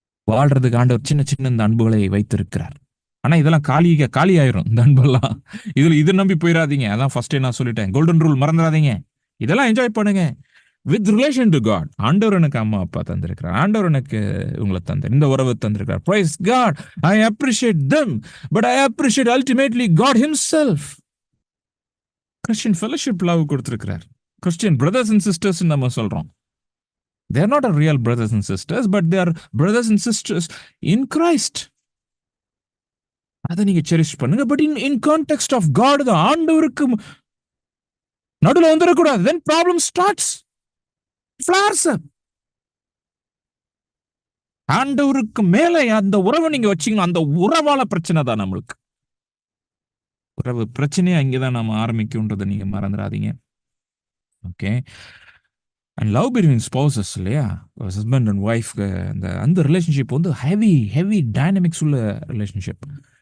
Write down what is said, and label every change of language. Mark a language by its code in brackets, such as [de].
[ta] வாழ்றதுக்கு ஆண்டவர் சின்ன சின்ன இந்த அன்புகளை வைத்திருக்கிறார். ஆனா இதெல்லாம் காலி ஆயிரும் இந்த அன்பெல்லாம். இது நம்பி போயிடாதீங்க. அதான் ஃபர்ஸ்டே நான் சொல்லிட்டேன், கோல்டன் ரூல் மறந்துடாதீங்க. இதெல்லாம் என்ஜாய் பண்ணுங்க வித் ரிலேஷன் டு காட். ஆண்டவர் எனக்கு அம்மா அப்பா தந்திருக்கிறார், ஆண்டவர் எனக்கு உங்களை இந்த உறவு தந்திருக்கிறார். Price God. [en] I appreciate them, but I appreciate ultimately God himself. [ta] Christian fellowship love கொடுத்திருக்கிறார். கிறிஸ்டியன் பிரதர்ஸ் அண்ட் சிஸ்டர்ஸ் நம்ம சொல்றோம். [en] they are not a real brothers and sisters, but they are brothers and sisters in Christ. [ta] அதை நீங்க cherish பண்ணுங்க. But in context of God, the ஆண்டவருக்கு நடுவில் வந்துடக்கூடாது. [en] then problem starts, flares up. [ta] ஆண்டவருக்கு மேல அந்த உறவை நீங்க வச்சீங்கன்னா அந்த உறவால பிரச்சனை தான் நம்மளுக்கு. உறவு பிரச்சனையே அங்கேதான் நம்ம ஆரம்பிக்கும்ன்றதை நீங்க மறந்துடாதீங்க. Okay. And love between spouses இல்லையா, ஹஸ்பண்ட் அண்ட் ஒய்ஃப், அந்த ரிலேஷன்ஷிப் வந்து ஹெவி டைனமிக்ஸ் உள்ள ரிலேஷன்ஷிப்.